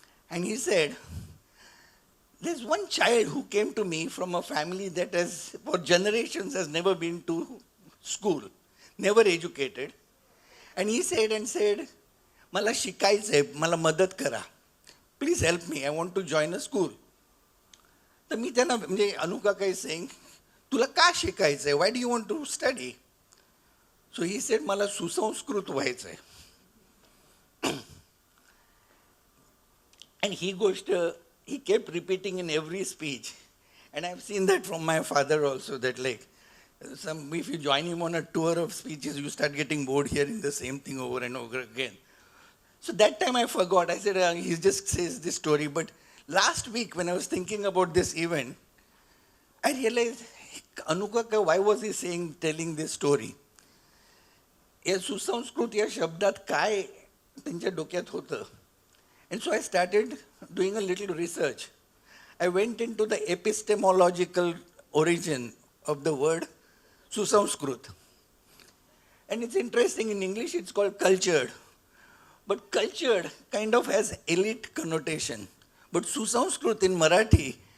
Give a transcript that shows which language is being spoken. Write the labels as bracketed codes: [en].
[en] And he said, there's one child who came to me from a family that has, for generations, has never been to school, never educated. And he said, [mr] "Mala shikaयचंय, मला मदत करा. [en] Please help me, I want to join a school." [mr] तर मी त्यांना म्हणजे [en] Anukaka is saying, [mr] "तुला का शिकायचंय? [en] Why do you want to study?" So he said, [mr] "मला सुसंस्कृत व्हायचंय." [en] And he kept repeating in every speech. And I've seen that from my father also, that like, if you join him on a tour of speeches, you start getting bored hearing the same thing over and over again. So that time I forgot. I said, he just says this story. But last week when I was thinking about this event, I realized, Anukaka, why was he telling this story? [mr] या सुसंस्कृत या शब्दात काय त्यांच्या डोक्यात होतं? [en] And so I started doing a little research. I went into the epistemological origin of the word Susamskrut. And it's interesting, in English it's called cultured. But cultured kind of has elite connotation. But Susamskrut in Marathi